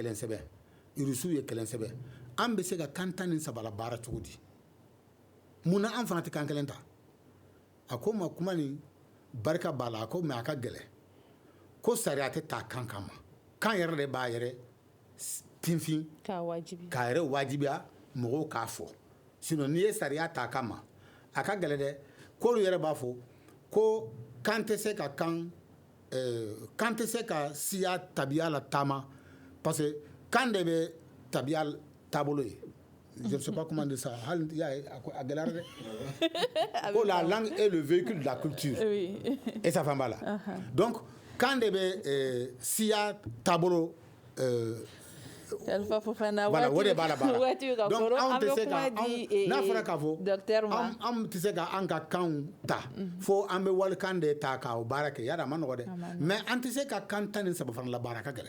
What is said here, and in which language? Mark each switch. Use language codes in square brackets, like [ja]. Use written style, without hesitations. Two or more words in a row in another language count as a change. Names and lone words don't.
[bm] kelen sɛbɛn russiw ye kelen sɛbɛn an bɛ se ka kan 13 la baara cogo di mun na an fana tɛ kan kelen ta a ko n ma kuma nin barika b'a la a ko mais a ka gɛlɛn ko sariya tɛ taa kan kama kan yɛrɛ de b'a yɛrɛ tinfin k'a yɛrɛ wajibiya mɔgɔw k'a fɔ sinon n'i ye sariya ta kama a ka gɛlɛn dɛ k'olu yɛrɛ b'a fɔ ko kan tɛ se ka kan tɛ se ka siya tabiya la taama [fr] parce que [bm] kan de bɛ tabiya taabolo ye [fr] je ne sais pas comment dire ça [bm] hali y'a ye a gɛlɛyara dɛ ko [fr] la langue est le véhicule de la culture et ça [bm] faamu b'a la donc kan de bɛ siya taabolo voilà o de b'a la baara donc anw tɛ se ka n'a fɔra k'a fɔ anw tɛ se ka an ka kanw ta fo an bɛ walikan de ta k'o baara kɛ yala a ma nɔgɔ dɛ mais an tɛ se ka kan 13 fana la baara ka gɛlɛn.